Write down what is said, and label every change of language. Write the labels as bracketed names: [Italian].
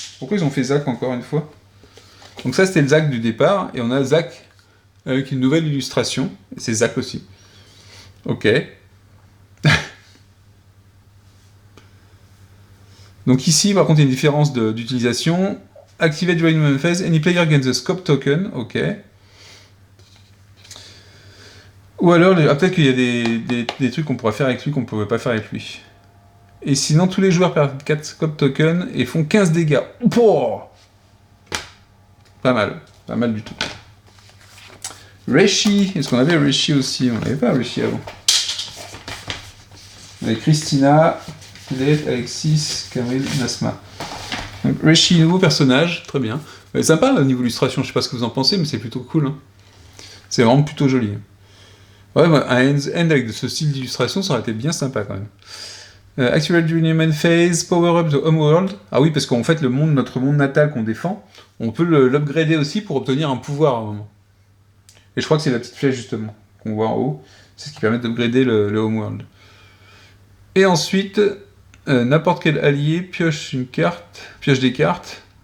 [French] Pourquoi ils ont fait Zach encore une fois? Donc ça, c'était le Zach du départ, et on a Zach avec une nouvelle illustration, et c'est Zach aussi. Ok. Donc ici, par contre, il y a une différence d'utilisation. [English] Activate during main phase, any player gains a scope token, ok. [French] Ou alors, peut-être qu'il y a des trucs qu'on pourrait faire avec lui qu'on ne pouvait pas faire avec lui. Et sinon, tous les joueurs perdent 4 scope tokens et font 15 dégâts. Oh, pas mal du tout. Reshi, est-ce qu'on avait Reshi aussi? On n'avait pas Reshi avant. On avait Christina, Led, Alexis, Camille, Nasma. Donc, Reshi, nouveau personnage, très bien. Sympa au niveau illustration, je sais pas ce que vous en pensez, mais c'est plutôt cool. Hein. C'est vraiment plutôt joli. Ouais, un end avec ce style d'illustration, ça aurait été bien sympa quand même. [English] Activate during main phase, power up the homeworld. [French] Ah oui, parce qu'en fait, notre monde natal qu'on défend, on peut l'upgrader aussi pour obtenir un pouvoir à un moment. Et je crois que c'est la petite flèche justement qu'on voit en haut. C'est ce qui permet d'upgrader le homeworld. Et ensuite, n'importe quel allié pioche des cartes.